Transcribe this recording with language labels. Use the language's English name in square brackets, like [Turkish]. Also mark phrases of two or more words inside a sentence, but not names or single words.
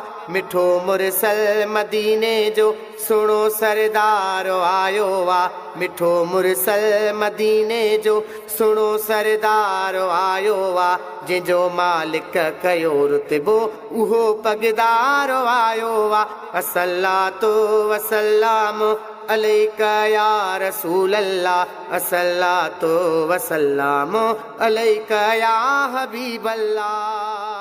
[Sindhi] मिठो मुरसल मदीने जो सुणो सरदार आयो आ। मिठो मुरसल मदीने जो सुणो सरदार आयो आ। जंहिंजो मालिक कयो रुतबो उहो पगदार आयो आ। [Arabic] الصلاة والسلام عليك يا رسول الله الصلاة والسلام عليك يا حبيب الله.